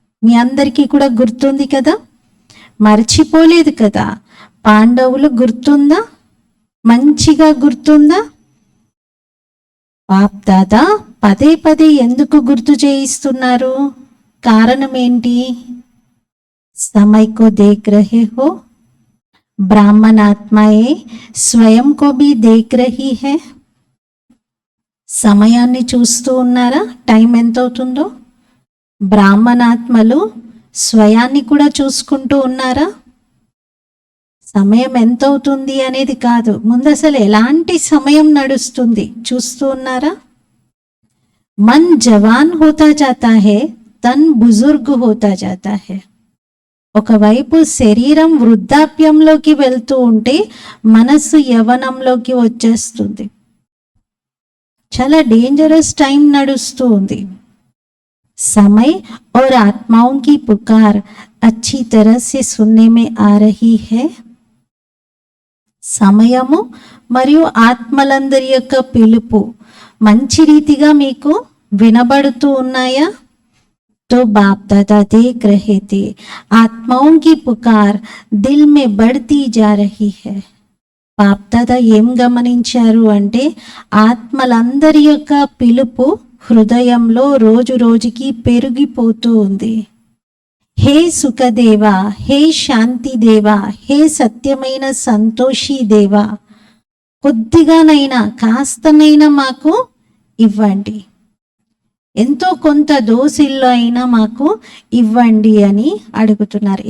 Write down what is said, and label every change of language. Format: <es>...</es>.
<te>మీ అందరికీ కూడా గుర్తుంది కదా, మర్చిపోలేదు కదా. పాండవులు గుర్తుందా? మంచిగా గుర్తుందా? బాప్ దాదా పదే పదే ఎందుకు గుర్తు చేయిస్తున్నారు? కారణం ఏంటి?</te> <hi>समय को देख रहे हो, ब्राह्मण आत्माएं स्वयं को भी देख रही है.</hi> <te>సమయాన్ని చూస్తూ ఉన్నారా? టైం ఎంత అవుతుందో? బ్రాహ్మణాత్మలు స్వయాన్ని కూడా చూసుకుంటూ ఉన్నారా? సమయం ఎంత అవుతుంది అనేది కాదు, ముందు అసలు ఎలాంటి సమయం నడుస్తుంది చూస్తూ ఉన్నారా?</te> <hi>మన్ జవాన్ హోతా జాతా హై, తన్ బుజుర్గ్ హోతా జాతా హై.</hi> <te>ఒకవైపు శరీరం వృద్ధాప్యంలోకి వెళ్తూ ఉంటే మనస్సు యవనంలోకి వచ్చేస్తుంది. చాలా డేంజరస్ టైం నడుస్తూ ఉంది.</te> <hi>समय और आत्माओं की पुकार अच्छी तरह से सुनने में आ रही है.</hi> <te>సమయము మరియు ఆత్మలందరి యొక్క పిలుపు మంచి రీతిగా మీకు వినబడుతూ ఉన్నాయా?</te> <hi>तो बाप दादा देख रहे थे, आत्माओं की पुकार दिल में बढ़ती जा रही है.</hi> <te>బాప్ దాదా ఏం గమనించారు అంటే, ఆత్మలందరి యొక్క పిలుపు హృదయంలో రోజు రోజుకి పెరిగిపోతూ ఉంది. హే సుఖదేవా, హే శాంతి దేవా, హే సత్యమైన సంతోషి దేవా, కొద్దిగానైనా కాస్తనైనా మాకు ఇవ్వండి, ఎంతో కొంత దోసిల్లో అయినా మాకు ఇవ్వండి అని అడుగుతున్నారు.</te>